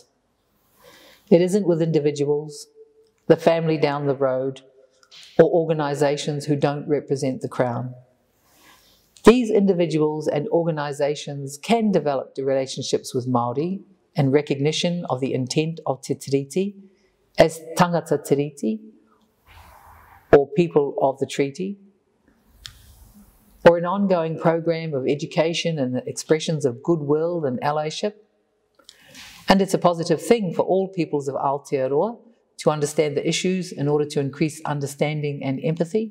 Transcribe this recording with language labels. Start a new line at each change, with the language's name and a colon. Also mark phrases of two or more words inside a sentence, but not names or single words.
English: It isn't with individuals, the family down the road, or organisations who don't represent the Crown. These individuals and organisations can develop relationships with Māori and recognition of the intent of Te Tiriti as
Māori: tangata tiriti,
English: or people of the treaty, or an ongoing program of education and expressions of goodwill and allyship. And it's a positive thing for all peoples of Aotearoa to understand the issues in order to increase understanding and empathy.